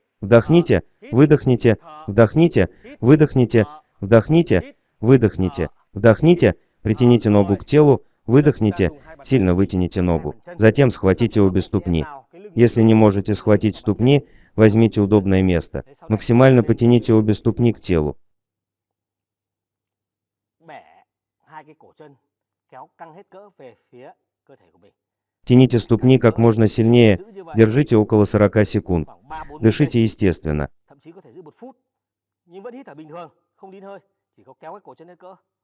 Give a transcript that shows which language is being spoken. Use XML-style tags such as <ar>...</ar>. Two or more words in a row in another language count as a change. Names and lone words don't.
<ru>Вдохните, выдохните, вдохните, выдохните, вдохните, выдохните, вдохните, притяните ногу к телу, выдохните, сильно вытяните ногу. Затем схватите обе ступни. Если не можете схватить ступни, возьмите удобное место. Максимально потяните обе ступни к телу.</ru> <vi>Bẻ hai cái cổ chân, kéo căng hết cỡ về phía cơ thể của mình.</vi> <ru>Тяните ступни как можно сильнее, держите около 40 секунд.</ru> <vi>Khoảng 3-4</vi> <ru>Дышите естественно.</ru> <vi>thậm chí có thể giữ 1 phút. Nhưng vẫn hít thở bình thường, không nín hơi, chỉ có kéo cái cổ chân hết cỡ.</vi>